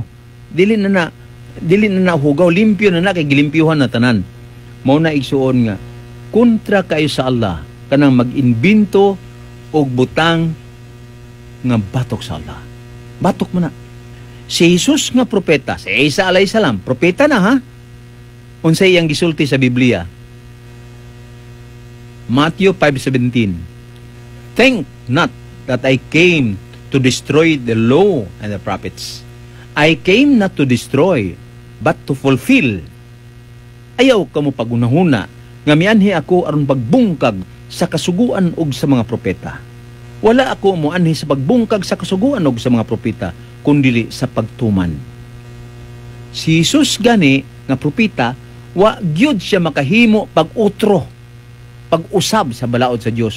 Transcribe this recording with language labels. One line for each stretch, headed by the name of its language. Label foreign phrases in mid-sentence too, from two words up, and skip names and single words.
Cebuano: Dili na hugaw, limpyo na kay gilimpyuhan na tanan. Mao na igsuon nga kontra kayo sa Allah kanang mag-imbento og butang nga batok sa Allah. Batok mo na. Si Jesus nga propeta, si Isa
Arabic: عليه السلام,
Cebuano: propeta na ha. Unsay iyang gisulti sa Biblia. Matthew 5:17.
English: Think not that I came to destroy the law and the prophets. I came not to destroy, but to fulfill.
Cebuano: Ayaw ka mo pagunahuna nga mianhi ako aron pagbungkag sa kasuguan og sa mga propeta. Wala ako mo anhi sa pagbungkag sa kasuguan og sa mga propeta, kundi sa pagtuman. Si Jesus gani nga propeta, wa gyud siya makahimo pag-utro, pag-usab sa balaod sa Dios.